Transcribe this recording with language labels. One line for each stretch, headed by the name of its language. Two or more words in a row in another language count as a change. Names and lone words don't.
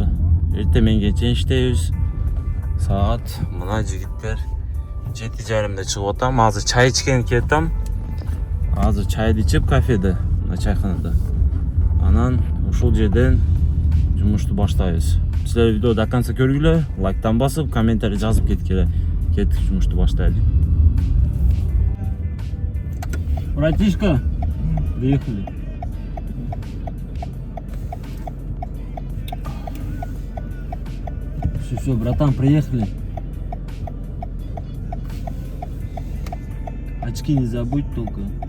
Kyrgyz: Эртең менен чейин иштейбиз. Саат мына жигиттер 7:30 чыгып атам. Азыр чай ичкен кетем. Азыр чайды ичип кафеде, мына чайханада. Анан ушул жерден жумушту баштайбыз. Силер видео
Russian: до конца
Kyrgyz: көргүлө, лайктан басып, комментарий жазып кеткиле. Кеттик, жумушту баштайлы.
Russian: Братишка, приехали. Все, братан, приехали. Очки не забудь только.